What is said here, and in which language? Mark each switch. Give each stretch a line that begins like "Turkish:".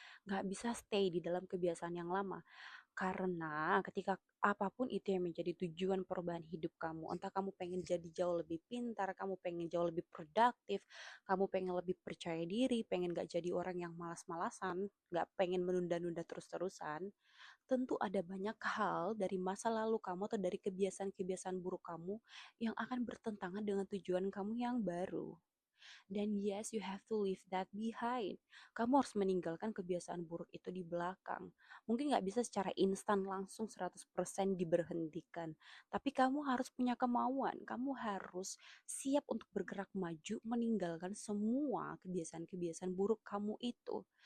Indonesian: Nggak bisa stay di dalam kebiasaan yang lama. Karena ketika apapun itu yang menjadi tujuan perubahan hidup kamu, entah kamu pengen jadi jauh lebih pintar, kamu pengen jauh lebih produktif, kamu pengen lebih percaya diri, pengen gak jadi orang yang malas-malasan, gak pengen menunda-nunda terus-terusan, tentu ada banyak hal dari masa lalu kamu atau dari kebiasaan-kebiasaan buruk kamu yang akan bertentangan dengan tujuan kamu yang baru.
English: Dan yes, you have to leave that behind.
Indonesian: Kamu harus meninggalkan kebiasaan buruk itu di belakang. Mungkin nggak bisa secara instan langsung 100% diberhentikan. Tapi kamu harus punya kemauan. Kamu harus siap untuk bergerak maju, meninggalkan semua kebiasaan-kebiasaan buruk kamu itu.